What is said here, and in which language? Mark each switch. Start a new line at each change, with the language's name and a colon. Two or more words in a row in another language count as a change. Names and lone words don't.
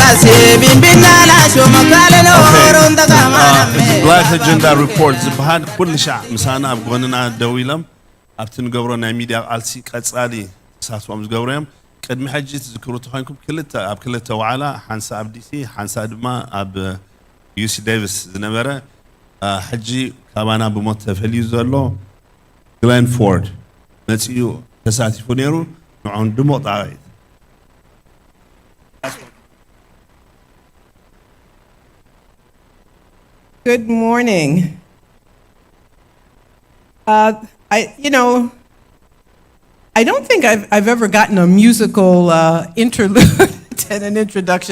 Tigrinya: Black Agenda Report ዝበሃል ኩሉ ሻዕ ምሳና ኣብ ጎንና ደው ኢሎም ኣብቲ ንገብሮ ናይ ሚድያ ቃልሲ ቀጻሊ ተሳትፎም ዝገብሩ እዮም ቅድሚ ሕጂ ትዝክሩ ተኮይንኩም ኣብ ክልተ ዋዕላ ሓንሳ ኣብ ዲሲ ሓንሳ ድማ ኣብ ዩሲ ዴቪስ ዝነበረ ሕጂ ካባና ብሞት ተፈልዩ ዘሎ ግሌን ፎርድ መፅኡ ተሳቲፉ ነይሩ ንዑን ድሞቕ ጣቂት
English: Good morning. I don't think I've ever gotten a musical interlude and an introduction.